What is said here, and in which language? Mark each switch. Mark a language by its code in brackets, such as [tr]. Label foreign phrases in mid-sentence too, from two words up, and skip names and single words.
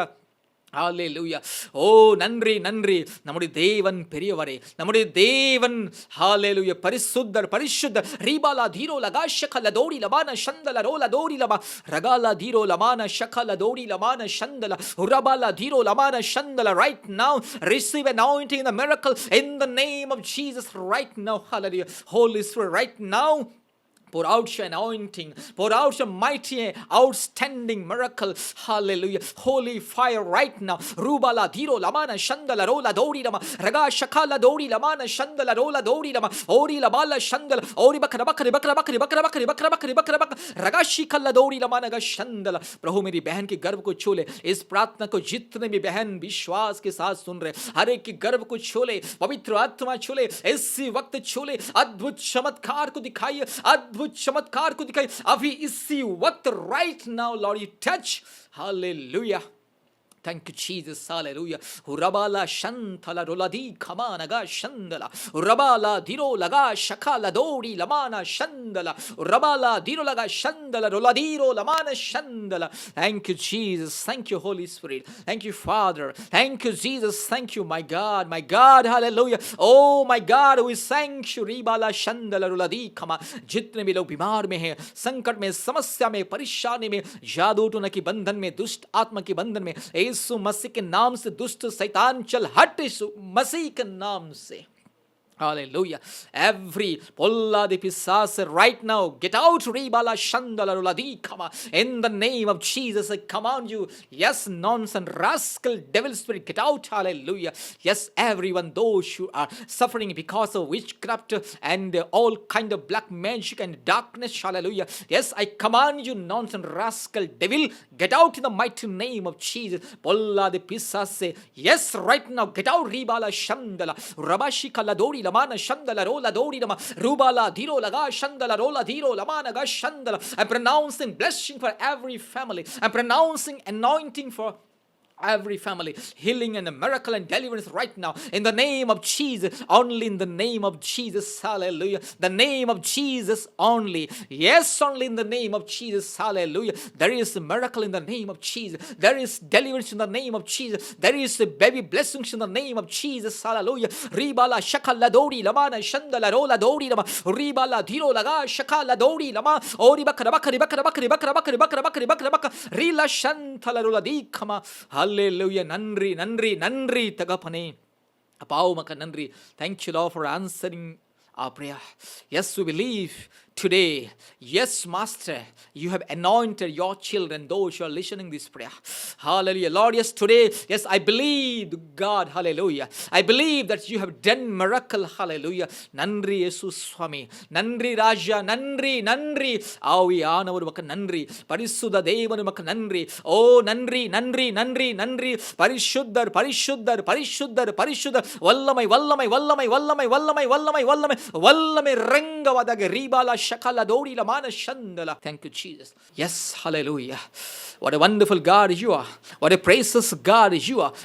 [ta] ஹalleluya. ஓ நன்றி நன்றி. நம்முடைய தேவன் பெரியவரே, நம்முடைய தேவன் ஹalleluya பரிசுத்தர் பரிசுத்தர். ரீபாலா தீரோ லகா ஷகல தோடி லமான சந்தல ரோல தோடி லமா ரகாலா தீரோ லமான ஷகல தோடி லமான சந்தல உரபாலா தீரோ லமான சந்தல. [en] Right now receive anointing, the miracle in the name of Jesus right now. Hallelujah. Holy Spirit, right now pour out your anointing, pour out your mighty outstanding miracle. Hallelujah. Holy fire right now. Rubala diro lamana shandala rola dori lama raga shakala dori lamana shandala rola dori lama ori labala shandala ori bakra bakri bakra bakri bakra bakri bakra bakri bakra bakra raga shikala dori lamana ga shandala. [hi] प्रभु मेरी बहन के गर्भ को छू ले. इस प्रार्थना को जितने भी बहन विश्वास के साथ सुन रहे, हर एक के गर्भ को छू ले, पवित्र आत्मा छू ले, इसी वक्त छू ले. अद्भुत चमत्कार को दिखाइए, अद्भुत चमत्कार को दिखाइए अभी इसी वक्त. [en] Right now Lord, you touch. Hallelujah. Thank you, Jesus. Hallelujah. Urabala shantala roladi kamanaga shandala. Urabala diro laga shakala dori lamana shandala. Urabala diro laga shandala roladiro lamana shandala. Thank you, Jesus. Thank you, Holy Spirit. Thank you, Father. Thank you, Jesus. Thank you, my God. My God. Hallelujah. Oh, my God. We thank you. Ribala shandala roladi kama. [hi] जितने भी लोग बीमार में हैं, संकट में, समस्या में, परेशानी में, जादू टोना की बंधन में, दुष्ट आत्मा की बंधन में, यीशु मसीह के नाम से दुष्ट शैतान चल हट. यीशु मसीह के नाम से. [en] Hallelujah. Every polla de pisas right now, get out. Ribala shandala roladi kama. In the name of Jesus, I command you. Yes, nonsense, rascal, devil spirit, get out. Hallelujah. Yes, everyone, those who are suffering because of witchcraft and all kind of black magic and darkness. Hallelujah. Yes, I command you, nonsense, rascal, devil, get out in the mighty name of Jesus. Polla de pisas. Yes, right now, get out. Ribala shandala rabashi kaladori lamana shandala rola dori lama rubala diro laga shandala rola diro lamana ga shandala. I'm pronouncing blessing for every family. I'm pronouncing anointing for every family, healing and a miracle and deliverance right now in the name of Jesus. Only in the name of Jesus. Hallelujah. The name of Jesus only. Yes, only in the name of Jesus. Hallelujah. There is a miracle in the name of Jesus. There is deliverance in the name of Jesus. There is a baby blessings in the name of Jesus. Hallelujah. Ribala shakala dori lamana shandala rola dori lama ribala diro laga shakala dori lama ori bakra bakri bakra bakri bakra bakri bakra bakri bakra bakra rila shantala rola dikama. Hallelujah. [ta] நன்றி, நன்றி, நன்றி, தகப்பனே. அப்பா உமக்கு நன்றி. [en] Thank you, Lord, for answering our prayer. Yes, we believe today. Yes, Master, you have anointed your children, those who are listening this prayer. Hallelujah. Lord, yes, today, yes, I believe, God, hallelujah. I believe that you have done miracle, hallelujah. [ta] நன்றி, Jesus சுவாமி. நன்றி, ராஜா. நன்றி, நன்றி. ஆவி ஆனவர் உமக்கு நன்றி. பரிசுத்த தேவன் உமக்கு நன்றி. ஓ, நன்றி, நன்றி, நன்றி, நன்றி. பரிசுத்தர், பரிசுத்தர், பரிசுத்தர், பரிசுத்தர். வல்லமை, வல்லமை, வல்லமை, வல்லமை, வல்லமை, வல்லமை, வல்லமை, வல்லமை, Rangavadaga, Ribala, Shakala, Dori, Lamana, Shandala. [en] Thank you, Jesus. Yes, hallelujah. What a wonderful God you are. What a precious God you are.